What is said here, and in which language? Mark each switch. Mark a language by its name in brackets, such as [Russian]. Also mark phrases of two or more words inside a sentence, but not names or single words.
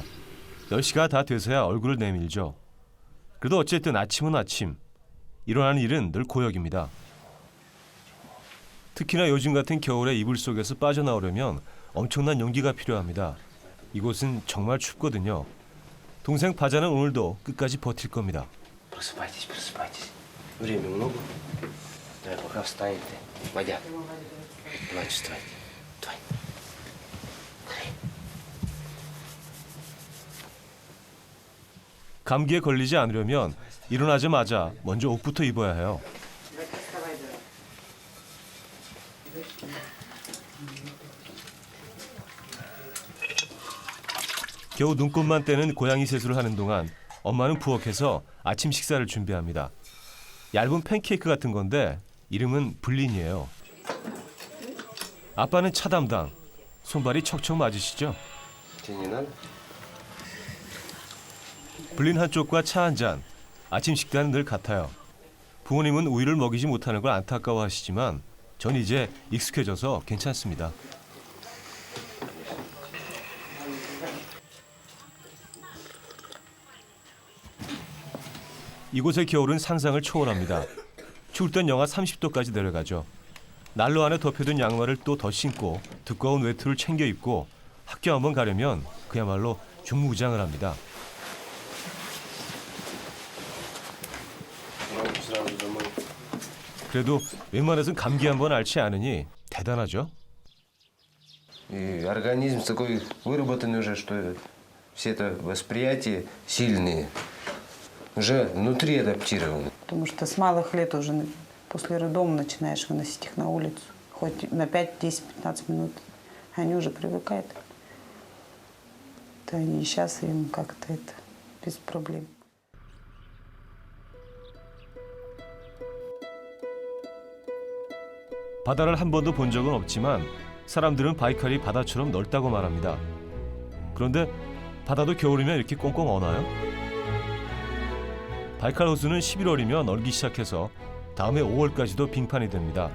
[Korean] 10시가 다 돼서야 얼굴을 내밀죠. 그래도 어쨌든 아침은 아침. 일어나는 일은 늘 고역입니다. 특히나 요즘 같은 겨울에 이불 속에서 빠져나오려면 엄청난 용기가 필요합니다. 이곳은 정말 춥거든요. 동생 바자는 오늘도 끝까지 버틸 겁니다. [Russian] Просыпайтесь, просыпайтесь. Время много. Давай, пока встанете. Водя. Давай, вставайте. Давай. [Korean] 감기에 걸리지 않으려면 일어나자마자 먼저 옷부터 입어야 해요. 겨우 눈곱만 떼는 고양이 세수를 하는 동안 엄마는 부엌에서 아침 식사를 준비합니다. 얇은 팬케이크 같은 건데 이름은 블린이에요. 아빠는 차 담당. 손발이 척척 맞으시죠? [Russian] Тебе не надо? [Korean] 블린 한 쪽과 차 한 잔. 아침 식단은 늘 같아요. 부모님은 우유를 먹이지 못하는 걸 안타까워하시지만 전 이제 익숙해져서 괜찮습니다. 이곳의 겨울은 상상을 초월합니다. 추울 땐 영하 30도까지 내려가죠. 난로 안에 덮여둔 양말을 또 더 신고 두꺼운 외투를 챙겨 입고 학교 한번 가려면 그야말로 중무장을 합니다. [Russian] Сразу домой. [Korean] 그래도 웬만해선 감기 한번 앓지 않으니 대단하죠. [Russian] И организм такой выработанный уже, что все это восприятия сильные. Уже внутри адаптированы. Потому что с малых лет уже после роддома начинаешь выносить их на улицу. Хоть на 5, 10, 15 минут. Они уже привыкают. То они сейчас им как-то это без проблем. [Korean] 바다를 한 번도 본 적은 없지만 사람들은 바이칼이 바다처럼 넓다고 말합니다. 그런데 바다도 겨울이면 이렇게 꽁꽁 얼나요? 바이칼 호수는 11월이면 얼기 시작해서 다음해 5월까지도 빙판이 됩니다.